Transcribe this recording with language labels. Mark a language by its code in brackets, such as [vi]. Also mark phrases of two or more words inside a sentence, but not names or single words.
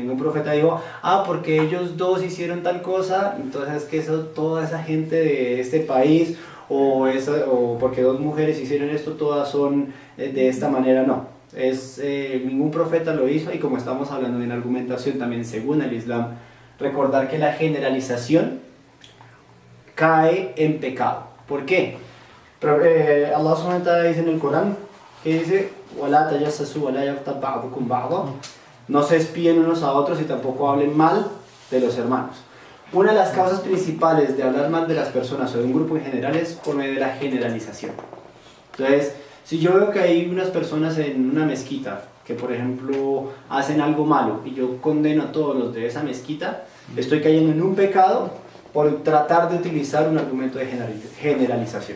[es] Ningún profeta dijo, porque ellos dos hicieron tal cosa, entonces es que toda esa gente de este país, o porque dos mujeres hicieron esto, todas son de esta manera. No. Ningún profeta lo hizo, y como estamos hablando de una argumentación también según el Islam, recordar que la generalización cae en pecado. ¿Por qué? [ar] الله سبحانه وتعالى [es] dice en el Corán, que dice, [ar] وَلَا تَجَسَّسُوا وَلَا يَغْتَبْ بَعْضُكُمْ بَعْضًا, [es] no se espíen unos a otros y tampoco hablen mal de los hermanos. Una de las causas principales de hablar mal de las personas o de un grupo en general es por medio de la generalización. Entonces, si yo veo que hay unas personas en una mezquita que, por ejemplo, hacen algo malo y yo condeno a todos los de esa mezquita, estoy cayendo en un pecado por tratar de utilizar un argumento de generalización.